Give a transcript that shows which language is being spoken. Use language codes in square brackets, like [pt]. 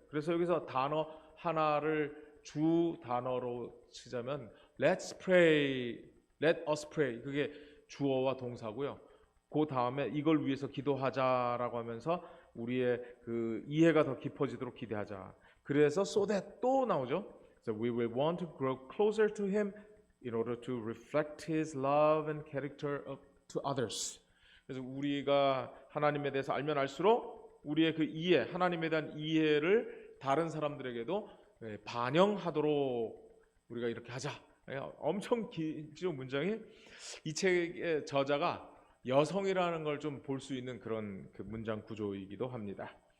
[ko] 그래서 여기서 단어 하나를 주 단어로 치자면 [en] Let's pray, Let us pray. [ko] 그게 주어와 동사고요. 그 다음에 이걸 위해서 기도하자라고 하면서 우리의 그 이해가 더 깊어지도록 기대하자. 그래서 so that 또 나오죠. [en] So we will want to grow closer to Him in order to reflect His love and character to others. [ko] 그래서 우리가 하나님에 대해서 알면 알수록 우리의 그 이해, 하나님에 대한 이해를 다른 사람들에게도 반영하도록 우리가 이렇게 하자. 엄청 길죠 문장이. 이 책의 저자가 여성이라는 걸 좀 볼 수 있는 그런 그 문장 구조이기도 합니다.